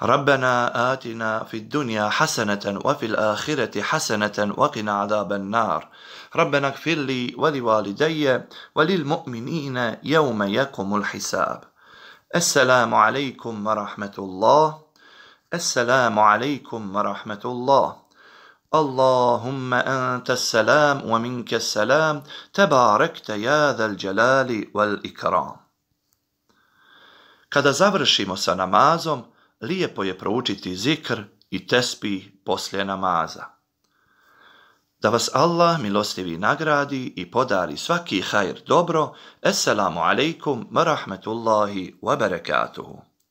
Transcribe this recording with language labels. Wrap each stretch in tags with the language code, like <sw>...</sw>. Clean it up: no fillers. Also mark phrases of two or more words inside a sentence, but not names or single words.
<ar>ربنا آتنا في الدنيا حسنة وفي الآخرة حسنة وقنا عذاب النار ربنا اغفر لي ولوالدي وللمؤمنين يوم يقوم الحساب. السلام عليكم ورحمة الله. السلام عليكم ورحمة الله. اللهم أنت السلام ومنك السلام تباركت يا ذا الجلال والإكرام.</ar> <bs>Kada završimo sa namazom, lijepo je proučiti zikr i tesbih poslije namaza. Da vas Allah milostivi nagradi i podari svaki hajr dobro.</bs> <ar>السلام عليكم ورحمة الله وبركاته.</ar>